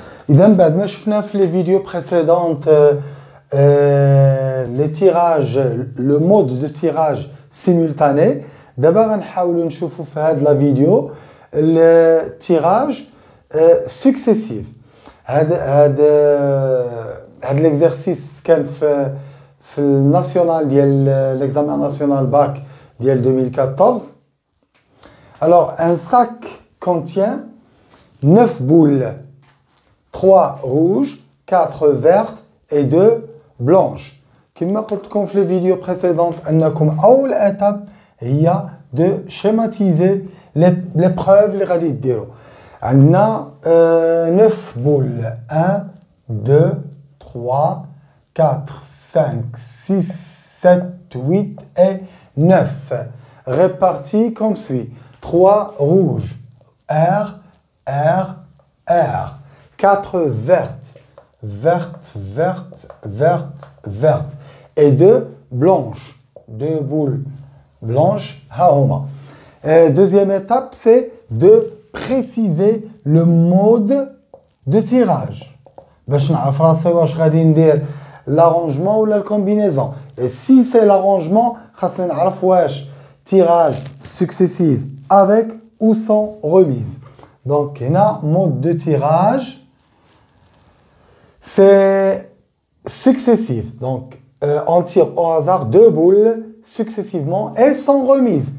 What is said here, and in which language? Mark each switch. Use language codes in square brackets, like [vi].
[ar] إذا بعد ما شفنا في [fr] les vidéos précédentes les tirages, le mode de tirage simultané, d'abord [ar] غنحاولوا نشوفوا في هذه [fr] la vidéo le tirage successif. [ar] هذا l'exercice كان في الناسيونال ديال [fr] l'examen national bac [ar] ديال 2014. [fr] Alors un sac contient 9 boules, 3 rouges, 4 vertes et 2 blanches. [ar] كما قلت لكم في [fr] les vidéos précédentes [ar] انكم اول étape هي [fr] de schématiser les preuves [ar] اللي غادي ديروا. عندنا [fr] 9 boules 1 2 3 4 5 6 7 8 et 9 répartis comme suit. 3 rouges, R, R, R. 4 vertes, vertes, vertes, vertes, vertes. Et 2 blanches, 2 boules blanches. Deuxième étape, c'est de préciser le mode de tirage. [ar] باش نعرف راسي واش غادي ندير [fr] l'arrangement ou la combinaison. Et si c'est l'arrangement, [ar] خاصني نعرف واش [fr] tirage successif avec ou sans remise. Donc, il y a un mode de tirage, c'est successif. Donc, on tire au hasard 2 boules successivement et sans remise.